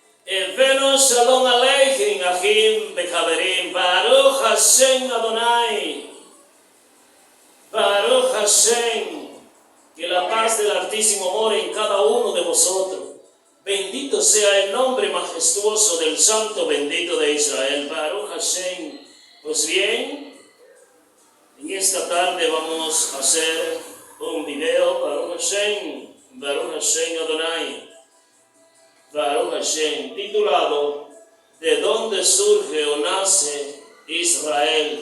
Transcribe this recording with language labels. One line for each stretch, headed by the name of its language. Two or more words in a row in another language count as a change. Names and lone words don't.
Hebrew: הבאנו שלום עליכם אחים בחברים ברוך השם אדני ברוך השם,
Spanish: que la paz del Altísimo more en cada uno de vosotros. Bendito sea el nombre majestuoso del Santo bendito de Israel,
Hebrew: ברוך השם.
Spanish: Pues bien, en esta tarde vamos a hacer un video,
Hebrew: ברוך השם אדני ברוך השם,
Spanish: titulado ¿De dónde surge o nace Israel?